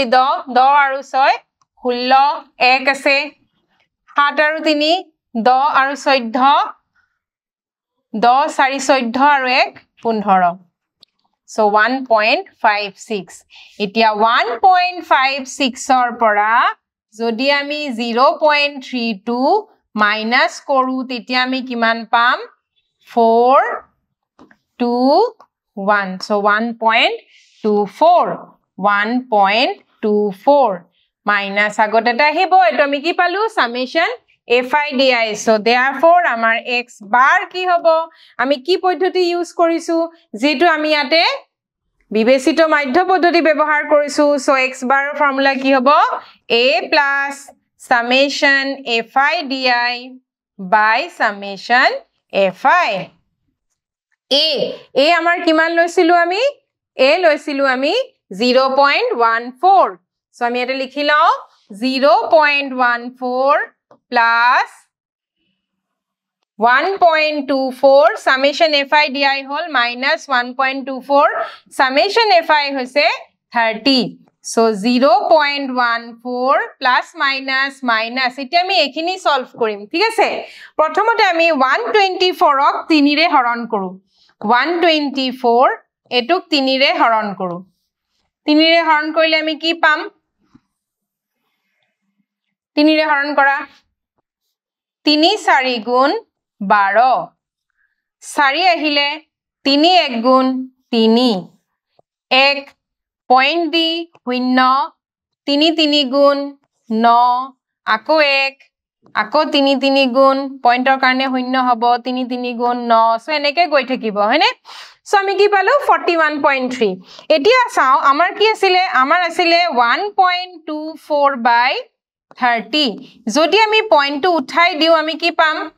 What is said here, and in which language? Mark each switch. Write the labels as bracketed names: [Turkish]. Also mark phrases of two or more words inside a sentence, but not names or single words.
[Assamese] 10 10 আৰু 6 16 1 আছে 7 আৰু 3 10 আৰু 14 10 4 14 আৰু 1 15 so 1.56 এতিয়া 1.56 ৰ পৰা যদি আমি 0.32 minus কৰো তেতিয়া আমি কিমান পাম 4 2 1 so 1.24 1.24 minus আগতে এটা আহিব এটো আমি কি পালো [English] summation fi di so therefore [Assamese] আমাৰ [English] x bar [Assamese] কি হ'ব আমি কি পদ্ধতি ইউজ কৰিছো যেটো আমি ইয়াতে বিবেচিত মাধ্য পদ্ধতি ব্যৱহাৰ কৰিছো [English] so x bar [Assamese] ফৰ্মুলা কি হ'ব [English] a plus summation fi di by summation fi [Assamese] a আমাৰ কিমান লৈছিলো আমি a লৈছিলো আমি 0.14 so আমি এটা লিখি লওঁ 0.14 plus 1.24 [English] summation fi di [Assamese] hol minus 1.24 [English] summation fi [Assamese] hoise 30 so 0.14 [English] plus minus minus [Assamese] ইতি আমি এইখিনি solve কৰিম ঠিক আছে প্ৰথমতে আমি 124 ok 3 ৰে হৰণ কৰো 124 এটুক 3 ৰে হৰণ কৰো 3 ৰে হৰণ কৰিলে আমি কি পাম 3 re haron kora 3 4 গুণ 12 4 আহিলে 3 1 গুণ 3 1 পইণ্ট দি 0 3 3 গুণ 9 আকৌ 1 আকৌ 3 3 গুণ পইণ্টৰ কাৰণে 0 হ'ব 3 3 গুণ 9 সো এনেকৈ গৈ থাকিব হয়নে সো আমি কি পালো 41.3 এতিয়া চাও আমাৰ কি আছিল আমাৰ আছিল 1.24 বাই 30 যদি আমি পইণ্টটো উঠাই দিও আমি কি পাম